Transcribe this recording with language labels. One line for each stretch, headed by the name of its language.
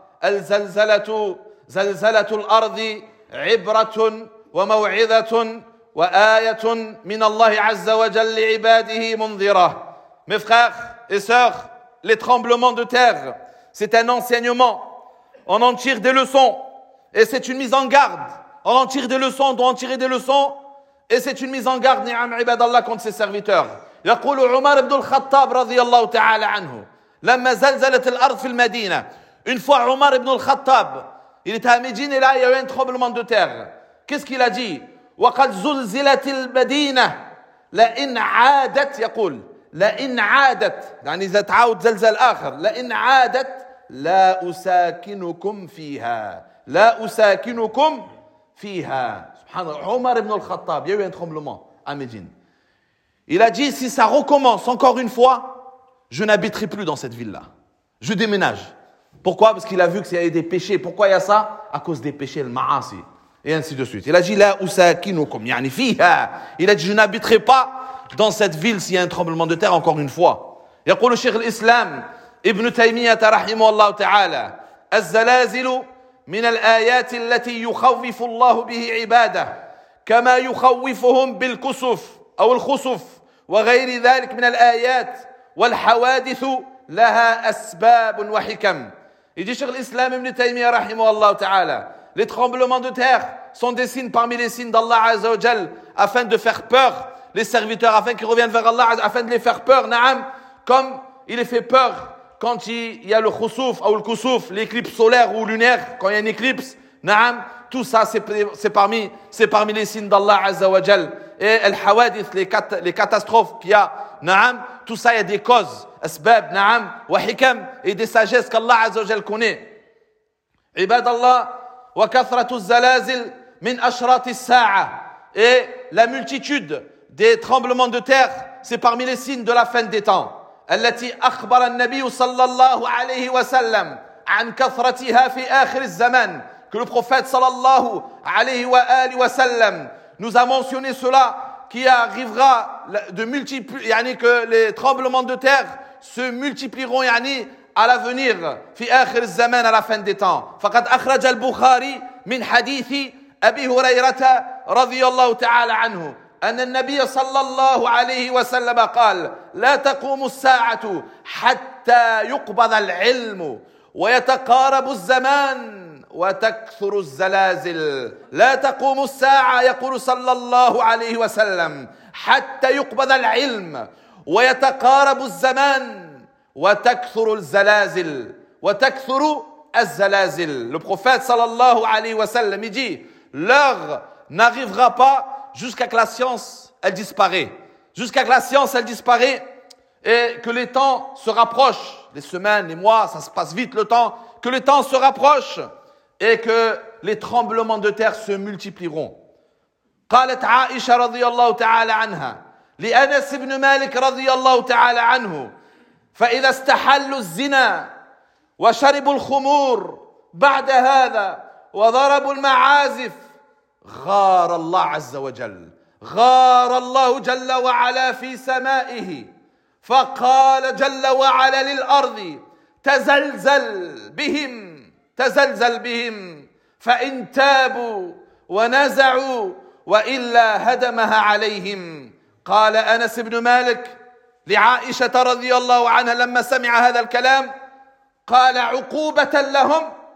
Arabic: الزلزلة زلزلة الأرض عبرة وموعظة وآية من الله عز وجل لعباده منذرة مفخخ إسخ
French: Les tremblements de terre, c'est un enseignement. On en tire des leçons et c'est une mise en garde. On en tire des leçons, on doit en tirer des leçons et c'est une mise en garde, ni'am ibadallah, contre ses serviteurs.
Arabic: يقول عمر بن الخطاب رضي الله تعالى عنه لما زلزلت الأرض في المدينة.
French: Une fois عمر بن الخطاب, il était à Médine et là il y a eu un tremblement de terre. Qu'est-ce qu'il a dit?
Arabic: وقد زلزلت المدينة لأن عادت يقول لئن عادت يعني إذا تعاود زلزال آخر لئن عادت لا أساكنكم فيها لا أساكنكم فيها سبحان الله عمر بن الخطاب يوين تخملمان أمجين
French: il a dit si ça recommence encore une fois je n'habiterai plus dans cette ville là je déménage pourquoi parce qu'il a vu que c'est des péchés pourquoi il y a ça à cause des péchés le ma'asi et ainsi de suite il a dit
Arabic: لا أساكنكم يعني فيها
French: il a dit je n'habiterai pas Dans cette ville, s'il y a un tremblement de terre, encore une fois.
Arabic: يقول الشيخ الإسلام ابن تيمية رحمه الله تعالى الزلازل من الآيات التي يخوف الله به عباده كما يخوفهم بالكسف أو الخسف وغير ذلك من الآيات والحوادث لها أسباب وحكم. يجي الشيخ الإسلام ابن تيمية رحمه الله تعالى
French: Les tremblements de terre sont des signes parmi les signes d'Allah عز وجل afin de faire peur les serviteurs, afin qu'ils reviennent vers Allah, afin de les faire peur, na'am, comme il les fait peur quand il y a le khusuf, ou le kusuf, l'éclipse solaire ou lunaire, quand il y a une éclipse, na'am, tout ça, c'est parmi les signes d'Allah, Azza wa Jal, et al-hawadith, les catastrophes qu'il y a, na'am, tout ça, il y a des causes, asbab, na'am, wa hikam, et des sagesses qu'Allah, Azza wa Jal, connaît.
Arabic: Ibad Allah, wa kathratu al-zalazil min ashrati al-sa'a,
French: et la multitude, des tremblements de terre, c'est parmi les signes de la fin des temps.
Arabic: التي أخبر النبي صلى الله عليه وسلم عن كثرتها في آخر الزمان.
French: Que le prophète صلى الله عليه وآله وسلم nous a mentionné cela qui arrivera de multiplier, يعني que les tremblements de terre se multiplieront, يعني à l'avenir,
Arabic: في آخر الزمان,
French: à la fin des temps.
Arabic: فقد أخرج البخاري من حديث أبي هريرة رضي الله تعالى عنه أن النبي صلى الله عليه وسلم قال لا تقوم الساعة حتى يقبض العلم ويتقارب الزمان وتكثر الزلازل لا تقوم الساعة يقول صلى الله عليه وسلم حتى يقبض العلم ويتقارب الزمان وتكثر الزلازل وتكثر الزلازل
French: Le prophète صلى الله عليه وسلم dit l'heure n'arrivera pas jusqu'à que la science, elle disparaît. Jusqu'à que la science, elle disparaît et que les temps se rapprochent. Les semaines, les mois, ça se passe vite le temps. Que les temps se rapprochent et que les tremblements de terre se multiplieront.
Arabic: قالت عائشة رضي الله تعالى عنها لأنس بن مالك رضي الله تعالى عنه فإذا استحلوا الزنا وشربوا الخمور بعد هذا وضربوا المعازف غار الله عز وجل غار الله جل وعلا في سمائه فقال جل وعلا للأرض تزلزل بهم فإن تابوا ونزعوا وإلا هدمها عليهم قال أنس بن مالك لعائشة رضي الله عنها لما سمع هذا الكلام قال عقوبة لهم